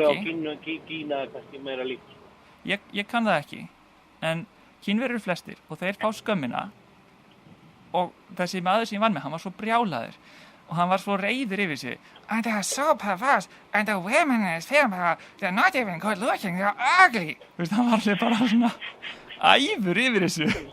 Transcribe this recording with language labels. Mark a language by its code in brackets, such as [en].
[is] Það er Kína kannski meira líkt. Ég kann það ekki. En Kínverjar eru flestir og þeir fá skömmina. Og þessi maður sem ég vann með, hann var svo brjálaður. Og hann var svo reiður yfir sig. [en] And they are so perverse. And the women in this film, they're not even good looking, they're ugly. [is] Þú veist, hann var alveg bara svona æfur yfir þessu.